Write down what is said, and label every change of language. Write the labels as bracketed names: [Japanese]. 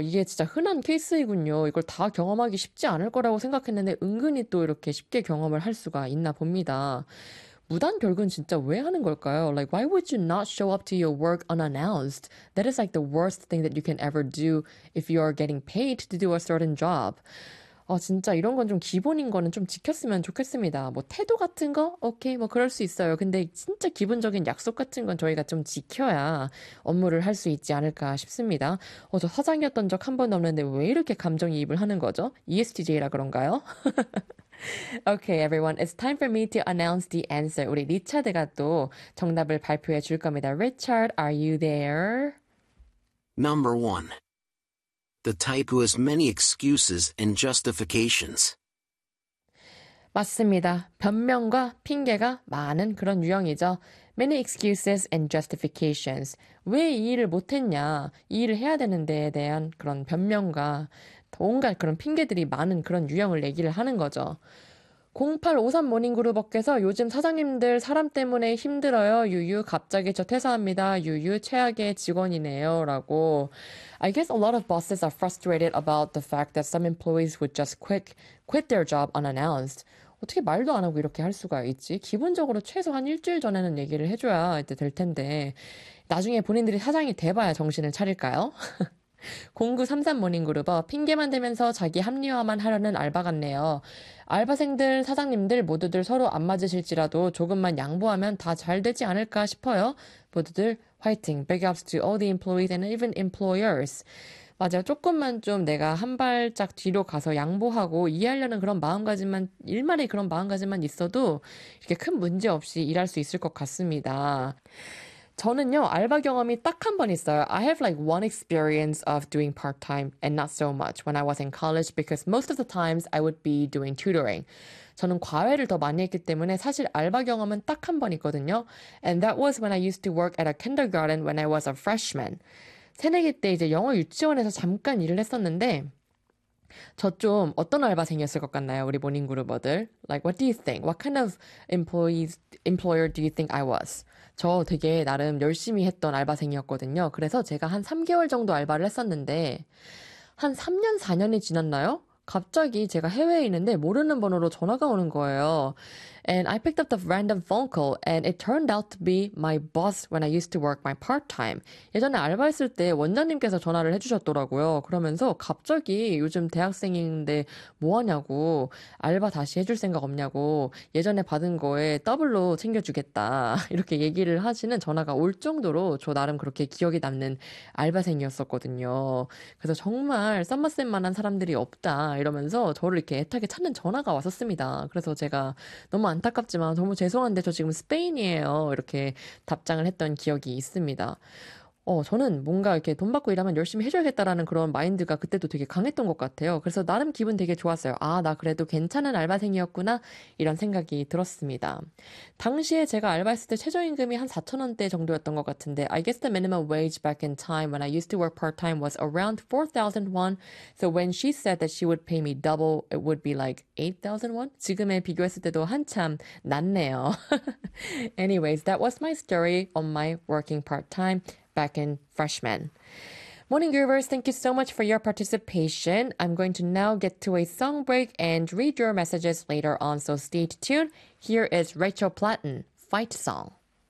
[Korean] 이게 진짜 흔한 케이스이군요. 이걸 다 경험하기 쉽지 않을 거라고 생각했는데 은근히 또 이렇게 쉽게 경험을 할 수가 있나 봅니다. 무단결근 진짜 왜 하는 걸까요? [English] Like, why would you not show up to your work unannounced? That is like the worst thing that you can ever do if you are getting paid to do a certain job. [Korean] 아, 진짜 이런 건좀 기본인 거는 좀 지켰으면 좋겠습니다. 뭐, 태도 같은 거? 오케이, 뭐, 그럴 수 있어요. 근데 진짜 기본적인 약속 같은 건 저희가 좀 지켜야 업무를 할수 있지 않을까 싶습니다. 저 사장이었던 적한 번도 없는데 왜 이렇게 감정이입을 하는 거죠? ESTJ라 그런가요? [English] Okay, everyone. It's time for me to announce the answer. [Korean] 우리 리차드가 또 정답을 발표해 줄 겁니다. [English] Richard, are you there? Number one, the type who has many excuses and justifications. [Korean] 맞습니다. 변명과 핑계가 많은 그런 유형이죠. [English] Many excuses and justifications. [Korean] 왜이 일을 못했냐, 이 일을 해야 되는데에 대한 그런 변명과 온갖 그런 핑계들이 많은 그런 유형을 얘기를 하는 거죠. 0853 모닝그룹업께서 요즘 사장님들 사람 때문에 힘들어요. 유유, 갑자기 저 퇴사합니다. 유유, 최악의 직원이네요. 라고. [English] I guess a lot of bosses are frustrated about the fact that some employees would just quit their job unannounced. [Korean] 어떻게 말도 안 하고 이렇게 할 수가 있지? 기본적으로 최소한 일주일 전에는 얘기를 해줘야 이제 될 텐데. 나중에 본인들이 사장이 돼봐야 정신을 차릴까요? 0933 모닝그룹어, 핑계만 대면서 자기 합리화만 하려는 알바 같네요. 알바생들, 사장님들 모두들 서로 안 맞으실지라도 조금만 양보하면 다잘 되지 않을까 싶어요. 모두들 화이팅. [English] Big ups to all the employees and even employers. [Korean] 맞아요. 조금만 좀 내가 한 발짝 뒤로 가서 양보하고 이해하려는 그런 마음가짐만, 일말의 그런 마음가짐만 있어도 이렇게 큰 문제 없이 일할 수 있을 것 같습니다. 저는요, 알바 경험이 딱한번 있어요. [English] I have like one experience of doing part-time and not so much when I was in college because most of the times I would be doing tutoring. [Korean] 저는 과외를 더 많이 했기 때문에 사실 알바 경험은 딱한번 있거든요. [English] And that was when I used to work at a kindergarten when I was a freshman. [Korean] 새내기 때 이제 영어 유치원에서 잠깐 일을 했었는데, 저좀 어떤 알바생이었을 것 같나요? 우리 모닝그루버들. [English] Like, what do you think? What kind of employer do you think I was? [Korean] 저 되게 나름 열심히 했던 알바생이었거든요. 그래서 제가 한 3개월 정도 알바를 했었는데, 한 3년, 4년이 지났나요? 갑자기 제가 해외에 있는데 모르는 번호로 전화가 오는 거예요. And I picked up the random phone call and it turned out to be my boss when I used to work my part-time. 예전에 알바했을 때 원장님께서 전화를 해주셨더라고요. 그러면서 갑자기 요즘 대학생인데 뭐 하냐고, 알바 다시 해줄 생각 없냐고, 예전에 받은 거에 더블로 챙겨주겠다. 이렇게 얘기를 하시는 전화가 올 정도로 저 나름 그렇게 기억에 남는 알바생이었었거든요. 그래서 정말 썸맛쌤만한 사람들이 없다. 이러면서 저를 이렇게 애타게 찾는 전화가 왔었습니다. 그래서 제가 너무 안타깝지만 너무 죄송한데 저 지금 스페인이에요. 이렇게 답장을 했던 기억이 있습니다. 저는 뭔가 이렇게 돈 받고 일하면 열심히 해줘야겠다라는 그런 마인드가 그때도 되게 강했던 것 같아요. 그래서 나름 기분 되게 좋았어요. 아, 나 그래도 괜찮은 알바생이었구나. 이런 생각이 들었습니다. 당시에 제가 알바했을 때 최저임금이 한 4,000원대 정도였던 것 같은데, [English] I guess the minimum wage back in time when I used to work part-time was around 4,000 won. So when she said that she would pay me double, it would be like 8,000 won? 지금에 비교했을 때도 한참 낮네요. Anyways, that was my story on my working part-time. Back in freshman. Morning Groovers, thank you so much for your participation. I'm going to now get to a song break and read your messages later on, so stay tuned. Here is Rachel Platten, Fight Song.